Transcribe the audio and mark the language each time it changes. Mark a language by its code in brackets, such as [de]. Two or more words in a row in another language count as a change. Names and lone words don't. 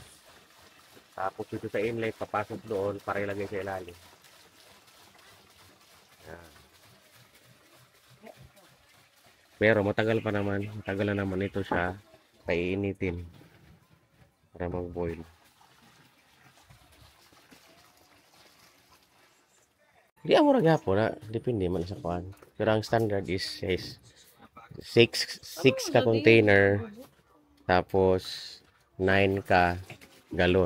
[tl] Tapos dito sa inlet, papasok doon para ilagay sa ilalim. Yan. Pero matagal pa naman. Matagal na naman ito siya paiinitin para mag-boil. [ceb] Di amo ra gyapon na, depende man sa kuan. [tl] Pero ang standard is 6 ka container tapos 9 ka galon.